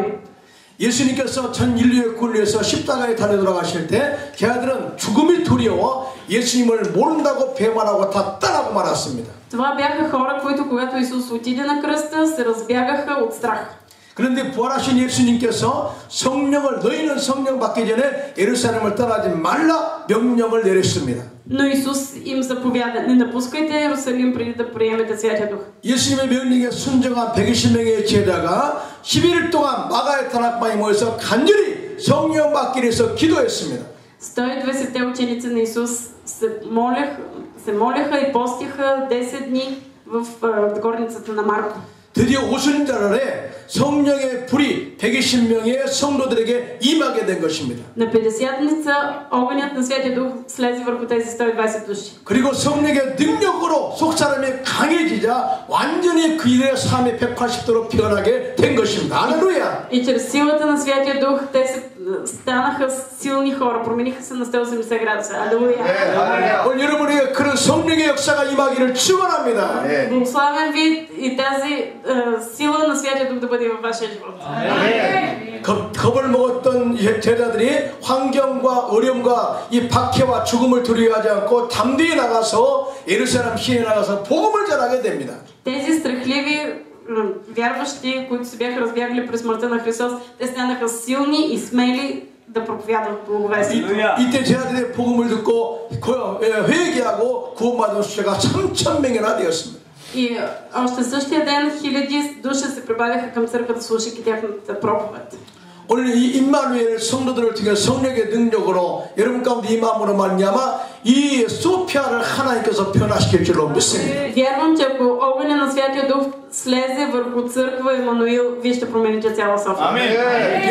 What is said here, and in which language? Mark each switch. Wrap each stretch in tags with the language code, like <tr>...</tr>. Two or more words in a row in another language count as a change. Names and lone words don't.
<ko>예수님께서 전 인류의 굴리에서 십자가에 달려 돌아가실 때 제자들은 죽음이 두려워 예수님을 모른다고 배반하고 다 떠나고 말았습니다.</ko> <bg>Това бяха хора, които когато Исус отиде на кръста, се разбягаха от страх.</bg> <ko>그런데 부활하신 예수님께서 성령을 너희는 성령 받기 전에 예루살렘을 떠나지 말라 명령을 내렸습니다.</ko> <bg>Но Исус им заповяда: не напускайте Иерусалим преди да приемете Святия Дух.</bg> <ko>예수님의 명령에 순종한 120명의 제자가 11일 동안 마가의 다락방에 모여서 간절히 성령 받기 위해서 기도했습니다.</ko> <bg>120-те ученици на Исус се молеха и постиха 10 дни в горницата на Марко.</bg> <ko>드디어 오순절에 성령의 불이 120명의 성도들에게 임하게 된 것입니다.</ko> <bg>На 50-ница огънят на Святия Дух слезе върху тези 120 души.</bg> <ko>그리고 성령의 능력으로 속사람이 강해지자 완전히 그 일의 삶이 180도로 변하게 된 것입니다. 할렐루야!</ko> <bg>И чрез силата на Святия Дух те се станаха силни хора, промениха се на 180 градуса. Алелуя!</bg> <ko>오늘 여러분에게 그런 성령의 역사가 임하기를 축원합니다.</ko> <bg>Благославям ви и тази сила на Святия Дух да бъде във вашия живот.</bg> <ko>겁을 먹었던 제자들이 환경과 어려움과 이 박해와 죽음을 두려워하지 않고 담대히 나가서 예루살렘 시내에 나가서 복음을 전하게 됩니다.</ko> <bg>Тези страхливи вярващи, които се бяха разбягали през смъртта на Христос, те станаха силни и смели да проповядват благовестието.</bg> <ko>이때 제자들의 복음을 듣고 회개하고 구원받은 숫자가 3,000명이나 되었습니다.</ko> <bg>И още същия ден хиляди души се прибавяха към църквата, слушайки тяхната проповед.</bg> <ko>오늘 이 임마누엘 성도들을 통해 성령의 능력으로 여러분 가운데 임함으로 말미암아 이 소피아를 하나님께서 변화시킬 줄로 믿습니다.</ko> <bg>Вярвам, че ако огъня на Святия Дух слезе върху църква Емануил, вие ще промените цяла София.</bg>